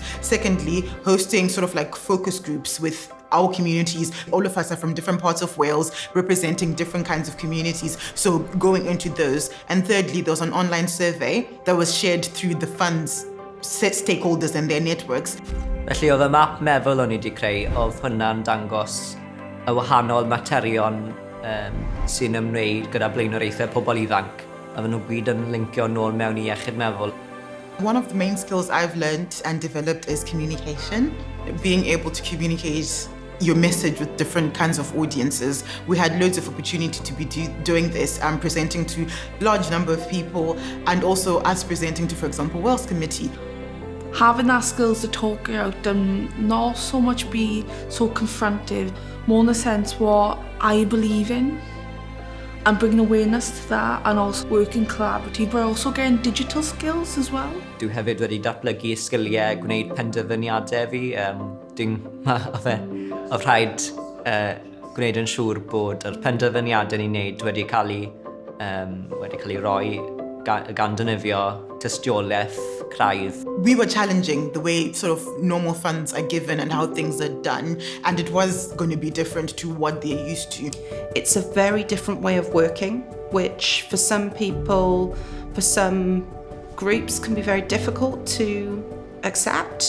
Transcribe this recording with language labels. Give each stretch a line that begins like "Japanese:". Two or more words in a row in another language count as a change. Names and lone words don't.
English: Secondly, hosting sort of like focus groups with our communities. All of us are from different parts of Wales, representing different kinds of communities, so going into those. And thirdly, there was an online survey that was shared through the fund's stakeholders and their networks.
Welsh: Felly, oedd y map meddwl o'n i wedi creu, oedd hwnna'n dangos y wahanol materion sy'n ymwneud gyda blaenoriaethau pobl ifanc, a fy nhw gyd yn linkio nôl mewn i iechyd meddwl.
English: One of the main skills I've learned and developed is communication, being able to communicate your message with different kinds of audiences. We had loads of opportunity to be doing this and presenting to a large number of people, and also us presenting to, for example, Wales Committee. Having that skills to talk out and not so much be so confrontive, more in the sense what I believe in, and bringing awareness to that, and also working collaboratively, but also getting digital skills as well.
Welsh: Dwi hefyd wedi datblygu sgiliau gwneud penderfyniadau fi. Oedd rhaid gwneud yn siŵr bod yr penderfyniadau ni'n wneud wedi cael ei roi gan dynifio tystiolaeth craidd.
English: We were challenging the way sort of normal funds are given and how things are done, and it was going to be different to what they're used to. It's a very different way of working, which for some people, for some groups, can be very difficult to accept.